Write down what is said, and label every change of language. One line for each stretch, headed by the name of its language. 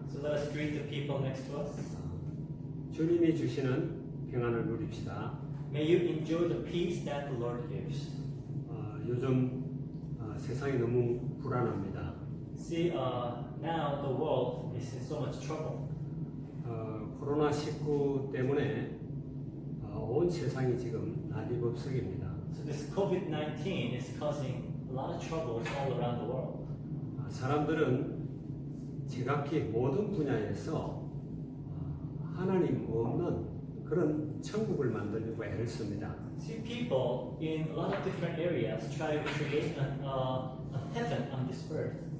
English: So let us greet the people next to us.
Korean: 주님이 주시는 평안을 누립시다.
English: May you enjoy the peace that the Lord gives.
Korean: 요즘 세상이 너무 불안합니다.
English: See, now the world is in so much trouble.
Korean: 코로나19 때문에 온 세상이 지금 난리법석입니다.
English: So this COVID-19 is causing a lot of troubles all around the world.
Korean: 사람들은 지각히 모든 분야에서 하나님 없는 그런 천국을 만들려고 애를 씁니다.
English: See, people in a lot of different areas try to create a heaven on this earth.